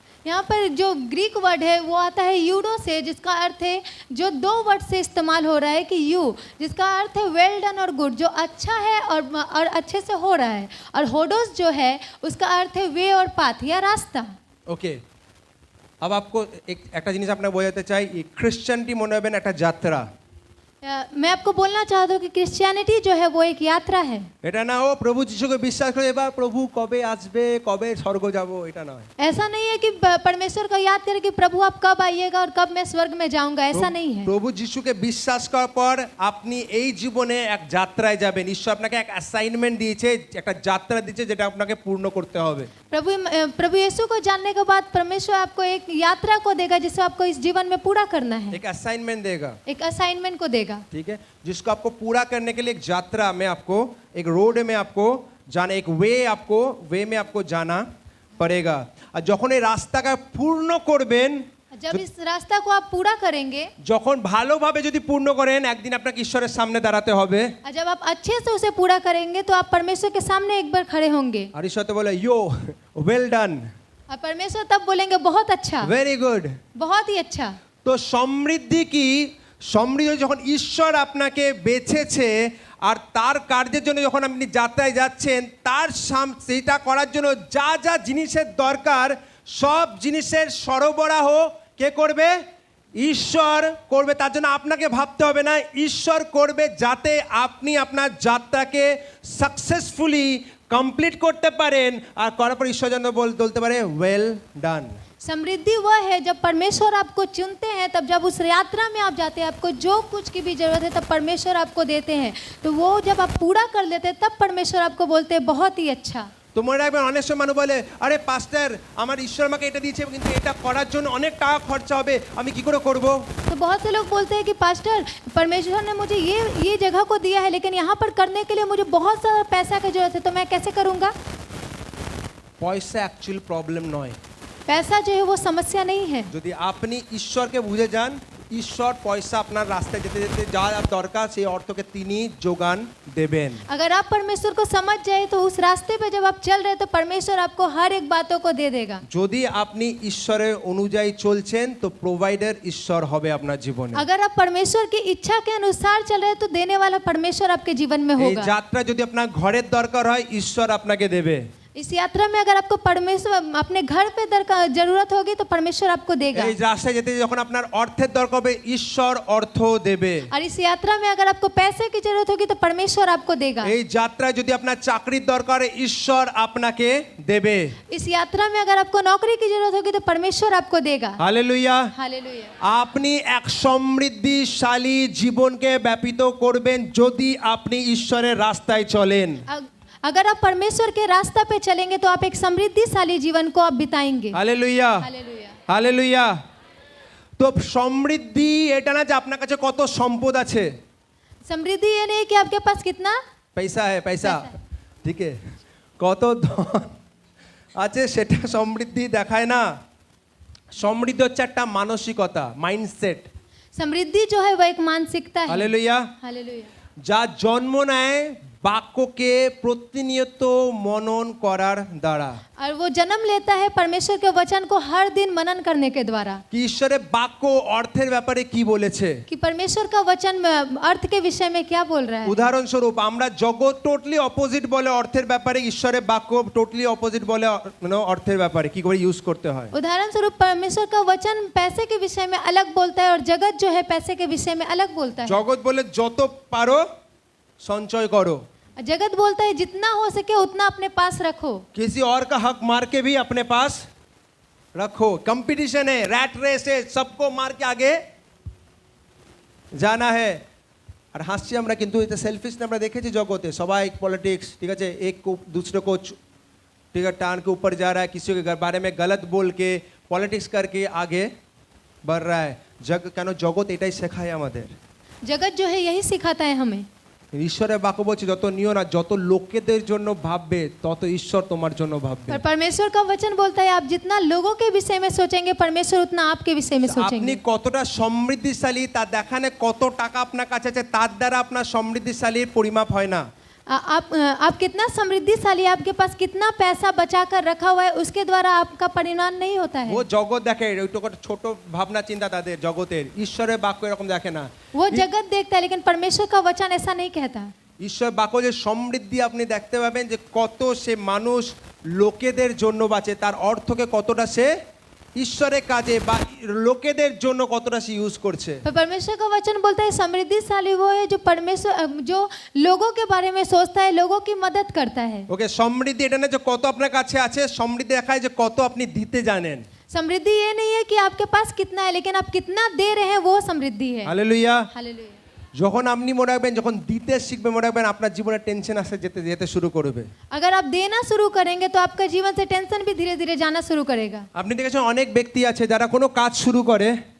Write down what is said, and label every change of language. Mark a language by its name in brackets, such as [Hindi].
[Hindi] यहाँ पर जो ग्रीक वर्ड है वो आता है यूडो से, जिसका अर्थ है, जो दो वर्ड से इस्तेमाल हो रहा है कि यू, जिसका अर्थ है वेल डन और गुड, जो अच्छा है और अच्छे से हो रहा है, और होडोस जो है उसका अर्थ है वे और पाथ या रास्ता। [Bangla] ওকে, [Hindi] अब आपको [Bangla] একটা জিনিস আপনাকে বোঝাতে চাই, খ্রিস্টানটি মনে হবেন একটা যাত্রা। [Hindi] मैं आपको बोलना चाहता हूँ कि क्रिश्चियनिटी जो है वो एक यात्रा है। [Bangla] এটা না ও প্রভু যিশুকে বিশ্বাস করে এবার প্রভু কবে আসবে, কবে স্বর্গ যাব, এটা নয়। [Hindi] ऐसा नहीं है कि परमेश्वर का याद करें कि प्रभु आप कब आइएगा और कब मैं स्वर्ग में जाऊंगा, ऐसा नहीं है। [Bangla] প্রভু যিশুকে বিশ্বাস করার পর আপনি এই জীবনে এক যাত্রায় যাবেন। ঈশ্বর আপনাকে এক অ্যাসাইনমেন্ট দিয়েছে, একটা যাত্রা দিয়েছে যেটা আপনাকে পূর্ণ করতে হবে। [Hindi] प्रभु यीशु को जानने के बाद परमेश्वर आपको एक यात्रा को देगा जिसे आपको इस जीवन में पूरा करना है। एक असाइनमेंट देगा, एक असाइनमेंट को देगा, ठीक है, जिसको आपको पूरा करने के लिए एक यात्रा में आपको, एक रोड में आपको जाना, एक वे में आपको जाना पड़ेगा। [Bangla] और যখন এই রাস্তাটা পূর্ণ করবেন, [Hindi] जब इस रास्ता को आप पूरा करेंगे, [Bangla] যখন ভালোভাবে যদি পূর্ণ করেন, একদিন আপনাকে ঈশ্বরের সামনে দাঁড়াতে হবে। [Hindi] और जब आप अच्छे से उसे पूरा करेंगे तो आप परमेश्वर के सामने एक बार खड़े होंगे, [Bangla] আর ঈশ্বর তো বলে ইয়ো ওয়েল ডান, [Hindi] और परमेश्वर तब बोलेंगे बहुत अच्छा, [English] Very good. [Hindi] बहुत ही अच्छा। [Bangla] তো সমৃদ্ধি কি? সমৃদ্ধি যখন ঈশ্বর আপনাকে বেছেছে আর তার কার্যের জন্য যখন আপনি যাত্রায় যাচ্ছেন, তার সেইটা করার জন্য যা যা জিনিসের দরকার, সব জিনিসের সরবরাহ কে করবে? ঈশ্বর করবে। তার জন্য আপনাকে ভাবতে হবে না, ঈশ্বর করবে, যাতে আপনি আপনার যাত্রাকে সাকসেসফুলি কমপ্লিট করতে পারেন। আর করার পর ঈশ্বর যেন বলতে পারে ওয়েল ডান। [Hindi] समृद्धि वह है जब परमेश्वर आपको चुनते हैं, तब जब उस यात्रा में आप जाते हैं, आपको जो कुछ की भी जरूरत है तब परमेश्वर आपको देते हैं, तो वो जब आप पूरा कर लेते हैं तब परमेश्वर आपको बोलते हैं बहुत ही अच्छा। [Bangla] তো মনে রাখবেন, অনেক সময় মানুষ বলে আরে পাস্টার আমার ঈশ্বর আমাকে এটা দিয়েছে, কিন্তু এটা করার জন্য অনেক টাকা খরচা হবে, আমি কি করে করব? [Hindi] तो बहुत से लोग बोलते हैं कि पास्टर परमेश्वर ने मुझे ये जगह को दिया है, लेकिन यहाँ पर करने के लिए मुझे बहुत सारा पैसा की जरूरत है, तो मैं कैसे करूँगा? [Bangla] পয়সা অ্যাকচুয়াল প্রবলেম নয়। [Hindi] पैसा जो है वो समस्या नहीं है। [Bangla] যদি আপনি ঈশ্বরকে বুঝে যান, ঈশ্বর পয়সা আপনার রাস্তায় যেতে যেতে যা দরকার সেই অর্থকে তিনি যোগান দেবেন। [Hindi] अगर आप परमेश्वर को समझ जाए तो उस रास्ते पे जब आप चल रहे तो परमेश्वर आपको हर एक बातों को दे देगा। [Bangla] যদি আপনি ঈশ্বরের অনুযায়ী চলছেন তো প্রোভাইডার ঈশ্বর হবে আপনার জীবনে। [Hindi] अगर आप परमेश्वर की इच्छा के अनुसार चल रहे हैं तो देने वाला परमेश्वर आपके जीवन में [Bangla] এই [Hindi] होगा। [Bangla] যাত্রা যদি আপনার ঘরের দরকার হয় ঈশ্বর আপনাকে দেবে। [Hindi] इस यात्रा में अगर आपको परमेश्वर अपने घर पे जरूरत होगी तो परमेश्वर आपको देगा। [Bangla] এই রাস্তায় যেতে যখন আপনার অর্থের দরকার হবে ঈশ্বর অর্থ দেবে। [Hindi] और इस यात्रा में अगर आपको पैसे की जरूरत होगी तो परमेश्वर आपको देगा। [Bangla] এই যাত্রায় যদি আপনার চাকরির দরকার হয় ঈশ্বর আপনাকে দেবে। [Hindi] इस यात्रा में अगर आपको नौकरी की जरूरत होगी तो परमेश्वर आपको देगा। [Bangla] হালেলুয়া। [Hindi] हालेलुया। [Bangla] আপনি এক সমৃদ্ধিশালী জীবনকে ব্যাপিত করবেন যদি আপনি ঈশ্বরের রাস্তায় চলেন। [Hindi] अगर आप परमेश्वर के रास्ता पे चलेंगे तो आप एक समृद्धिशाली जीवन को आप बिताएंगे। [Bangla] হালেলুয়া। [Hindi] हालेलुया। [Bangla] হালেলুয়া। তো সমৃদ্ধি এটা না যে আপনার কাছে কত সম্পদ আছে। [Hindi] समृद्धि ये नहीं कि आपके पास कितना [Bangla] পয়সা है পয়সা ঠিক है কত ধন আছে সেটা সমৃদ্ধি দেখায় না। সমৃদ্ধি হচ্ছে একটা মানসিকতা মাইন্ডসেট। [Hindi] समृद्धि जो है वो एक मानसिकता है। [Bangla] হালেলুয়া। [Hindi] हालेलुया। [Bangla] যা জন্ম নেয় বাক্যকে প্রতিনিয়ত মনন করার দ্বারা। [Hindi] और वो जन्म लेता है परमेश्वर के वचन को हर दिन मनन करने के द्वारा। [Bangla] কি ঈশ্বরের বাক্য অর্থের ব্যাপারে কি বলেছে। [Hindi] कि परमेश्वर का वचन अर्थ के विषय में क्या बोल रहा है। [Bangla] উদাহরণস্বরূপ আমরা জগৎ টোটালি অপোজিট বলে অর্থের ব্যাপারে ঈশ্বরের বাক্য টোটালি অপোজিট বলে অর্থের ব্যাপারে কি করে ইউজ করতে হয়। [Hindi] उदाहरण स्वरूप परमेश्वर का वचन पैसे के विषय में अलग बोलता है और जगत जो है पैसे के विषय में अलग बोलता है। [Bangla] জগৎ বলে যত পারো সঞ্চয় করো। [Hindi] जगत बोलता है जितना हो सके उतना अपने पास रखो। किसी और का हक मार के भी अपने पास रखो। कंपटीशन है रैट रेस है सबको मार के आगे जाना है। [Bangla] আর হাসছি আমরা কিন্তু এটা সেলফিশ আমরা দেখেছি জগতে সবাই [Hindi] पॉलिटिक्स ठीक है एक को दूसरे को ठीक है टान के ऊपर जा रहा है किसी के बारे में गलत बोल के पॉलिटिक्स करके आगे बढ़ रहा है। [Bangla] কেন জগৎ এটাই শেখায় আমাদের। [Hindi] जगत जो है यही सिखाता है हमें। [Bangla] ঈশ্বরের বাক্য বলছে যত নিও না যত লোকেদের জন্য ভাববে তত ঈশ্বর তোমার জন্য ভাববে। [Hindi] पर परमेश्वर का वचन बोलता है आप जितना लोगों के विषय में सोचेंगे परमेश्वर उतना आपके विषय में [Bangla] আপনি [Hindi] सोचेंगे। [Bangla] কতটা সমৃদ্ধিশালী তা দেখানে কত টাকা আপনার কাছে আছে তার দ্বারা আপনার সমৃদ্ধিশালীর পরিমাপ হয় না। [Hindi] आप कितना समृद्धिशाली आपके पास कितना पैसा बचा कर रखा हुआ है उसके द्वारा आपका परिणाम नहीं होता है। [Bangla] ও জগৎ দেখে ওইটুকু ছোট ভাবনা চিন্তা তাদের জগতের। ঈশ্বরের বাক্য এরকম দেখে না। [Hindi] वो जगत देखता है लेकिन परमेश्वर का वचन ऐसा नहीं कहता। [Bangla] ঈশ্বর বাক্য যে সমৃদ্ধি আপনি দেখতে পাবেন যে কত সে মানুষ লোকেদের জন্য বাঁচে তার অর্থকে কতটা সে ঈশ্বরের কাজে বা লোকেদের জন্য কতটা সে ইউজ করছে। [Hindi] पर परमेश्वर का वचन बोलता है समृद्धिशाली वो है जो परमेश्वर जो लोगों के बारे में सोचता है लोगों की मदद करता है। [Bangla] ওকে সমৃদ্ধি এটা না যে কত আপনার কাছে আছে সমৃদ্ধি দেখায় যে কত আপনি দিতে জানেন। [Hindi] समृद्धि ये नहीं है कि आपके पास कितना है लेकिन आप कितना दे रहे हैं वो समृद्धि है। [Bangla] হালেলুয়া। [Hindi] हालेलुया। [Bangla] যখন আপনি মনে রাখবেন যখন দিতে শিখবেন মনে রাখবেন আপনার জীবনে টেনশন আসতে যেতে যেতে শুরু করবে। [Hindi] अगर आप देना शुरू करेंगे तो आपका जीवन से टेंशन भी धीरे धीरे जाना शुरू करेगा। [Bangla] আপনি দেখেছেন অনেক ব্যক্তি আছে যারা কোনো কাজ শুরু করে